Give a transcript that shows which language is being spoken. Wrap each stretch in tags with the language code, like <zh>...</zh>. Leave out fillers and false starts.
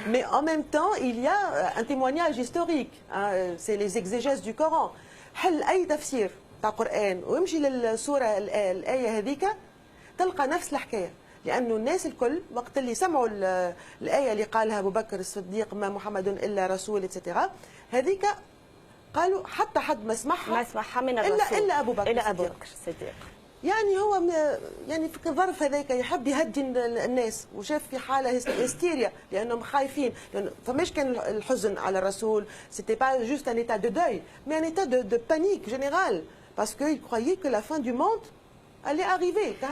<fr>Mais en même temps, il y a un témoignage historique. Hein. C'est les exégèses du Coran.</fr> <ar>هل أي تفسير تاع القرآن ويمشي للسورة الآية هذيك تلقى نفس الحكاية. لأنه الناس الكل وقت اللي سمعوا الآية اللي قالها أبو بكر الصديق ما محمد إلا رسول إتسترا هذيك قالوا حتى حد ما سمعها من الرسول إلا أبو بكر الصديق. يعني هو يعني في الظرف هذاك يحب يهدي الناس وشاف في حاله هستيريا لانهم خايفين لأنه فماش كان الحزن على الرسول</ar> <fr>c'était pas juste un état de deuil mais un état de panique générale parce qu'ils croyaient que la fin du monde allait arriver.</fr>